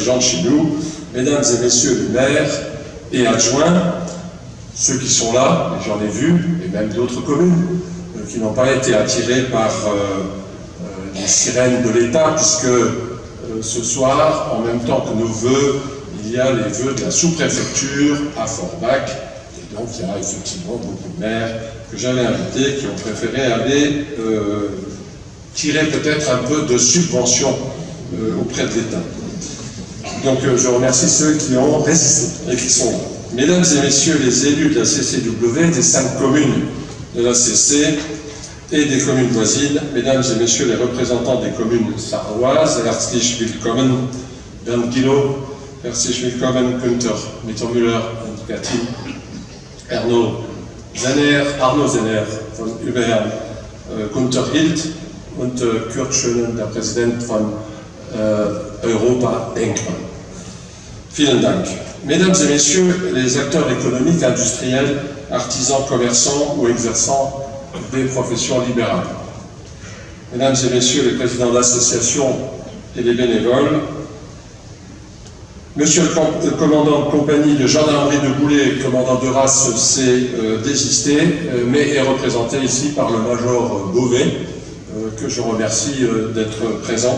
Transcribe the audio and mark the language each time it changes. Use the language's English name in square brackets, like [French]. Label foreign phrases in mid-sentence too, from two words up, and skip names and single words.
[French] gens de chez nous, mesdames et messieurs les maires et adjoints, ceux qui sont là, et j'en ai vu, et même d'autres communes, qui n'ont pas été attirés par les sirènes de l'État, puisque ce soir, en même temps que nos vœux, il y a les vœux de la sous-préfecture à Forbach, et donc il y a effectivement beaucoup de maires que j'avais invités qui ont préféré aller tirer peut-être un peu de subvention auprès de l'État. Donc je remercie ceux qui ont résisté et qui sont là. Mesdames et messieurs les élus de la CCW, des 5 communes de la CC et des communes voisines, mesdames et messieurs les représentants des communes sarroises, [German] herzlich willkommen, [French] Bernd Guillot, [German] herzlich willkommen, [French] Günther Mittermüller [German] und Gattin, [French] Arnaud Zenner von Überherrn, Gunther Hild und Kurt Schönen, [German] der Präsident von Europa Denkmal. Vielen Dank. [French] Mesdames et messieurs les acteurs économiques, industriels, artisans, commerçants ou exerçants des professions libérales. Mesdames et messieurs les présidents d'associations et les bénévoles, monsieur le commandant de compagnie de gendarmerie de Boulay, commandant de race, s'est désisté, mais est représenté ici par le major Beauvais, que je remercie d'être présent.